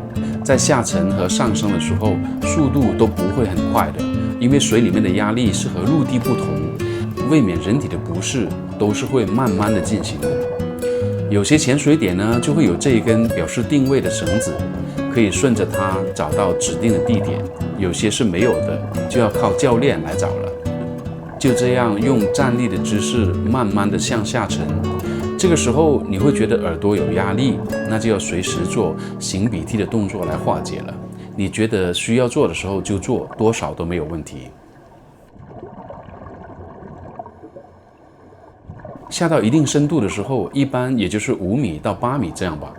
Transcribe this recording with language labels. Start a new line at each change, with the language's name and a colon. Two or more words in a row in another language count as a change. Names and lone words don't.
Chinese: 在下沉和上升的時候，速度都不會很快的，因為水裡面的壓力是和陸地不同，為免人體的不適，都是會慢慢的進行的。有些潛水點呢，就會有這一根表示定位的繩子，可以順着它找到指定的地點。有些是沒有的，就要靠教練來找了。就這樣用站立的姿勢慢慢的向下沉。這個時候你會覺得耳朵有壓力，那就要隨時做擤鼻涕的動作來化解了。你覺得需要做的時候就做，多少都沒有問題。下到一定深度的時候，一般也就是5米到8米這樣吧。